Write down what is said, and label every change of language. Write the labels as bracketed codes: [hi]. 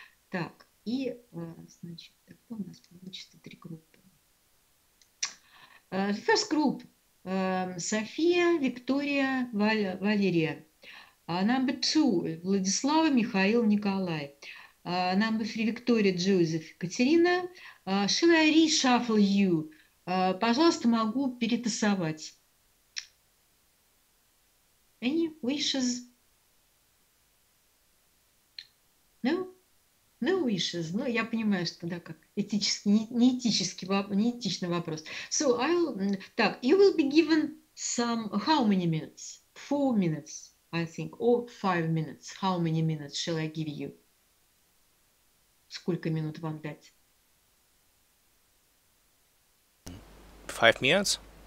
[ru] Так, и, значит, тогда у нас получится 3 группы. [en] First group, София, Виктория, Валерия. Number 2, Владислава, Михаил, Николай. Number 3, Victoria, Joseph, Катерина. Shall I reshuffle you? [ru] Пожалуйста, могу перетасовать. [en] Any wishes? No? No wishes. [ru] Ну, я понимаю, что да, как этический, неэтичный вопрос. [en] So, [ru] так, [en] you will be given some, how many minutes? 4 minutes, I think, or 5 minutes. How many minutes shall I give you? [ru] Сколько минут вам дать? [en] 5 minutes?